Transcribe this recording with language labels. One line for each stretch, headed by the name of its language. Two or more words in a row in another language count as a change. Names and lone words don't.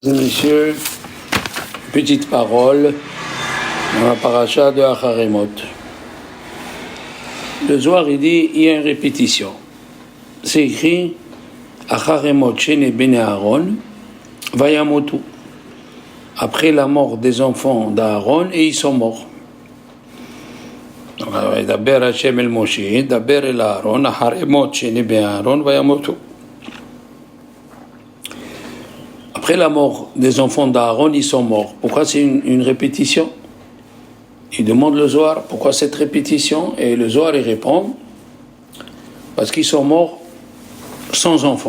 French: Messieurs, petite parole dans la paracha de Acharemot. Le Zohar, il dit, il y a une répétition. C'est écrit
Hebrew: אחרימות שני בני אהרן וימותו.
French: Après la mort des enfants d'Aaron, et ils sont morts.
Hebrew: דבר השם אל משה דבר אל אהרן אחרימות שני בני אהרן וימותו.
French: Après la mort des enfants d'Aaron, ils sont morts. Pourquoi c'est une répétition? Il demande le Zohar, pourquoi cette répétition? Et le Zohar, il répond, parce qu'ils sont morts sans enfants.